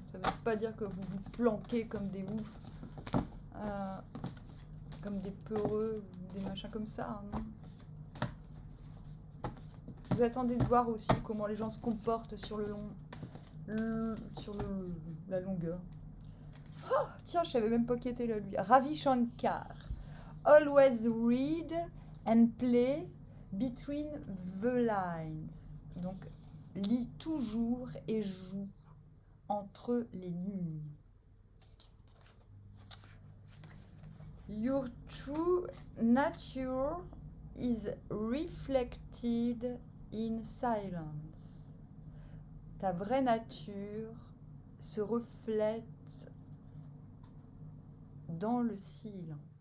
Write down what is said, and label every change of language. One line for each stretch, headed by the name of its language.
French: Ça ne veut pas dire que vous vous planquez comme des oufs, comme des peureux, ou des machins comme ça. Hein. Vous attendez de voir aussi comment les gens se comportent sur la longueur. Oh, tiens, je savais même pas qui était là, lui. Ravi Shankar.
English: Always read and play between the lines.
French: Donc, lis toujours et joue entre les lignes.
English: Your true nature is reflected in silence.
French: Ta vraie nature se reflète dans le silence.